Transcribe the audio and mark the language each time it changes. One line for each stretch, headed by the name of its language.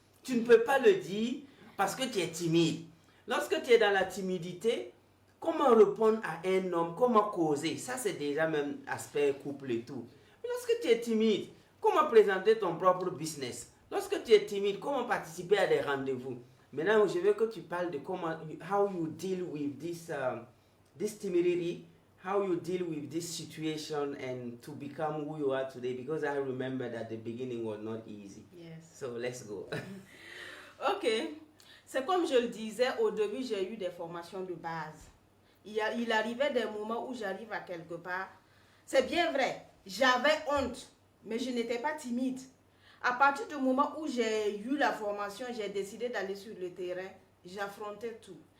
French: Tu ne peux pas le dire parce que tu es timide. Lorsque tu es dans la timidité, comment répondre à un homme, comment causer? Ça, c'est déjà même aspect couple et tout. Mais lorsque tu es timide, comment présenter ton propre business? Lorsque tu es timide, comment participer à des rendez-vous? Maintenant, je veux que tu parles de comment,
English: how you deal with this timidity, how you deal with this situation and to become who you are today, because I remember that the beginning was not easy. Yes. So let's go. Ok.
French: C'est comme je le disais, au début, j'ai eu des formations de base. Il arrivait des moments où j'arrive à quelque part. C'est bien vrai, j'avais honte, mais je n'étais pas timide. À partir du moment où j'ai eu la formation, j'ai décidé d'aller sur le terrain, j'affrontais tout.